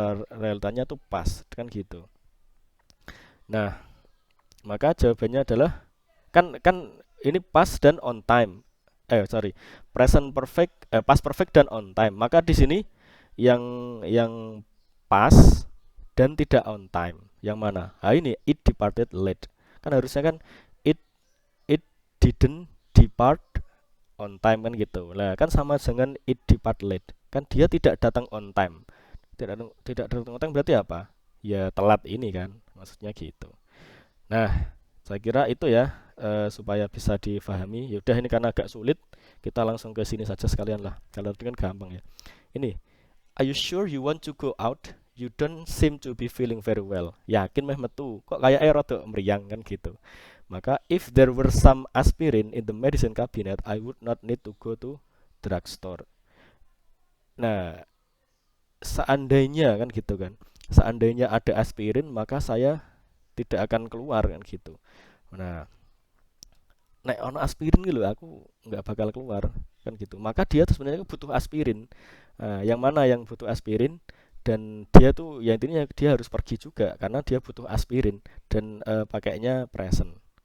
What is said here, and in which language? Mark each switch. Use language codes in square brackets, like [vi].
[id] Realitanya tuh pas kan gitu. Nah, maka jawabannya adalah kan kan ini past dan on time. Present perfect, past perfect dan on time. Maka di sini yang yang pas dan tidak on time. Yang mana? Ah ini it departed late. Kan harusnya kan it it didn't depart on time kan gitu. Lah kan sama dengan it depart late. Kan dia tidak datang on time. Tidak datang on time berarti apa? Ya telat ini kan. Maksudnya gitu. Nah, saya kira itu ya supaya bisa difahami. Yaudah ini karena agak sulit, kita langsung ke sini saja sekalian lah. Kalau itu kan gampang ya. [en] Ini, are you sure you want to go out? You don't seem to be feeling very well. [jv] Yakin meh metu. [id] Kok kayak air rada meriang kan gitu. [en] Maka if there were some aspirin in the medicine cabinet, I would not need to go to drugstore. [id] Nah, seandainya kan gitu kan. Seandainya ada aspirin, maka saya tidak akan keluar kan gitu. Nah, [jv] nek ono [id] aspirin gitu aku nggak bakal keluar kan gitu. Maka dia tuh sebenarnya butuh aspirin. Nah, yang mana yang butuh aspirin dan dia tuh ya intinya dia harus pergi juga karena dia butuh aspirin dan pakainya present.